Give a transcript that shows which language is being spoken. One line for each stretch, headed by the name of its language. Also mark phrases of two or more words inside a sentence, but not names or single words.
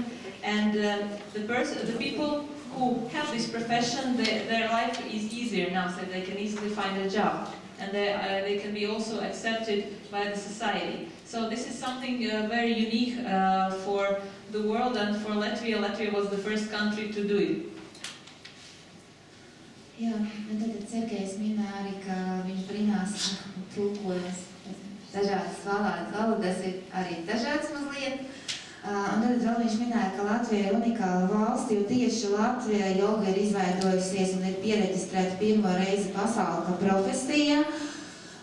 English: And the people who have this profession, their life is easier now, so they can easily find a job. And they can be also accepted by the society. So this is something very unique for the world and for Latvia. Latvia was the first country to do it.
Latvian: Jā, un tad Sergejs minēja arī, ka viņš brīnās tulkojas dažādas valodas, ir arī dažādas mazliet. Un tad vēl viņš minēja, ka Latvija ir unikāla valsts, jo tieši Latvijā joga ir izveidojusies un ir pieregistrēta pirmo reizi pasaulē kā profesija.